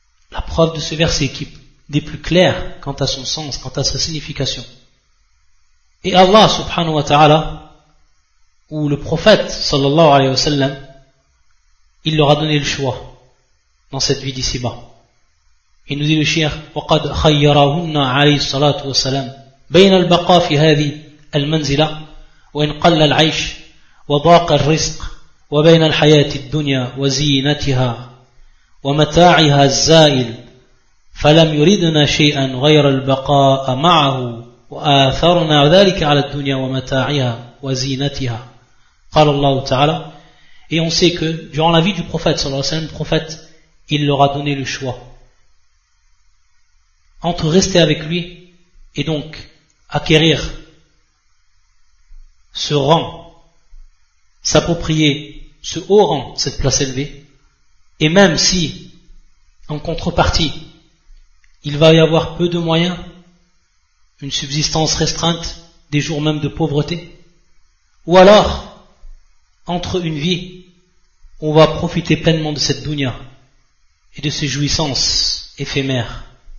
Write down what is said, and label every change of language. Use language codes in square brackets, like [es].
[fr] La preuve de ce verset qui est des plus claires quant à son sens, quant à sa signification. Et Allah subhanahu wa ta'ala, ou le prophète sallallahu alayhi wa sallam, il leur a donné le choix dans cette vie d'ici-bas. Il nous dit le shir, [ar] وَقَدْ خَيَّرَهُنَّ عَلَيْهِ الصَّلَاةُ وَالسَّلَامُ بين البقاء في هذه المنزلة وإن قل العيش وضاق الرزق وبين الحياة الدنيا وزينتها ومتاعها الزائل فلم يردنا شيئا غير البقاء معه وآثرنا ذلك على الدنيا ومتاعها وزينتها. قال الله تعالى. [fr] Et on sait que durant la vie du prophète sallallahu alayhi wa sallam, le prophète il leur a donné le choix entre rester avec lui et donc acquérir ce rang, s'approprier ce haut rang, cette place élevée, et même si, en contrepartie, il va y avoir peu de moyens, une subsistance restreinte, des jours même de pauvreté, ou alors, entre une vie, on va profiter pleinement de cette dunya, et de ses jouissances éphémères.